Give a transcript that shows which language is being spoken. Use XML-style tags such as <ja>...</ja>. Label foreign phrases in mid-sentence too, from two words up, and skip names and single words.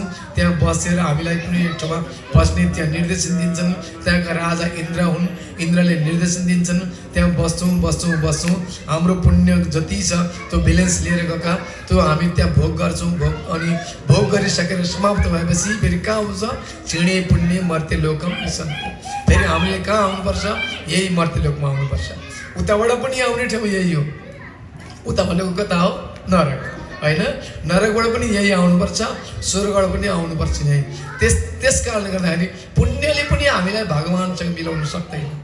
<ne>त्यहाँ बसेर हामीलाई कुनै एक ठाउँमा बस्ने त्यहाँ निर्देशन दिन्छन्। त्यहाँका राजा इन्द्र हुन्, इन्द्रले निर्देशन दिन्छन्। त्यहाँ बस्छौँ। हाम्रो पुण्य जति छ त्यो ब्यालेन्स लिएर गएका त्यो हामी त्यहाँ भोग गर्छौँ। अनि भोग गरिसकेर समाप्त भएपछि फेरि कहाँ आउँछ?</ne> <sa>क्षीणे पुण्य मर्त्य लोकम विसन्ति।</sa> <ne>फेरि हामीले कहाँ आउनुपर्छ? यही मर्त्य लोकमा आउनुपर्छ। उताबाट पनि आउने ठाउँ यही हो। उता भनेको कता हो? नरक होइन। नरकबाट पनि यही आउनुपर्छ, स्वर्गबाट पनि आउनुपर्छ यही। त्यस कारणले गर्दाखेरि पुण्यले पनि हामीलाई भगवानसँग मिलाउन सक्दैन।</ne>